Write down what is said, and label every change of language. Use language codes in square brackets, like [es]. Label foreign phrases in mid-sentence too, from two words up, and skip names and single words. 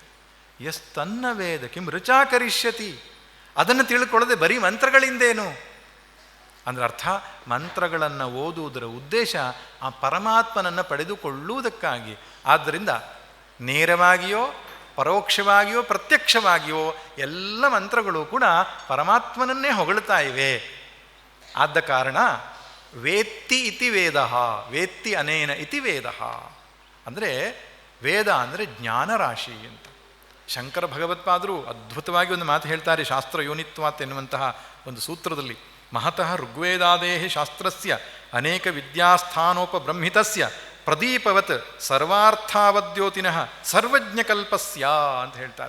[sa] ತನ್ನ ವೇದ ಕಿಂ ರುಚಾ ಕರಿಷ್ಯತಿ, [kn] ಅದನ್ನು ತಿಳ್ಕೊಳ್ಳದೆ ಬರೀ ಮಂತ್ರಗಳಿಂದೇನು ಅಂದರೆ ಅರ್ಥ, ಮಂತ್ರಗಳನ್ನು ಓದುವುದರ ಉದ್ದೇಶ ಆ ಪರಮಾತ್ಮನನ್ನು ಪಡೆದುಕೊಳ್ಳುವುದಕ್ಕಾಗಿ. ಆದ್ದರಿಂದ ನೇರವಾಗಿಯೋ ಪರೋಕ್ಷವಾಗಿಯೋ ಪ್ರತ್ಯಕ್ಷವಾಗಿಯೋ ಎಲ್ಲ ಮಂತ್ರಗಳು ಕೂಡ ಪರಮಾತ್ಮನನ್ನೇ ಹೊಗಳ್ತಾ ಇವೆ. ಆದ ಕಾರಣ [sa] ವೇತ್ತಿ ಇತಿ ವೇದ, ವೇತ್ತಿ ಅನೇನ ಇತಿ ವೇದ [kn] ಅಂದರೆ ವೇದ ಅಂದರೆ ಜ್ಞಾನರಾಶಿ ಅಂತ. ಶಂಕರ ಭಗವತ್ಪಾದರು ಅದ್ಭುತವಾಗಿ ಒಂದು ಮಾತು ಹೇಳ್ತಾರೆ, [sa] ಶಾಸ್ತ್ರ ಯೋನಿತ್ವಾತ್ [kn] ಎನ್ನುವಂತಹ ಒಂದು ಸೂತ್ರದಲ್ಲಿ. [sa] ಮಹತಃ ಋಗ್ವೇದಾದೇಹಿ ಶಾಸ್ತ್ರಸ್ಯ ಅನೇಕ ವಿದ್ಯಾಸ್ಥಾನೋಪಬ್ರಹ್ಮಿತಸ್ಯ ಪ್ರದೀಪವತ್ ಸರ್ವಾರ್ಥಾವದ್ಯೋತಿನಃ ಸರ್ವಜ್ಞಕಲ್ಪಸ್ಯ [kn] ಅಂತ ಹೇಳ್ತಾರೆ.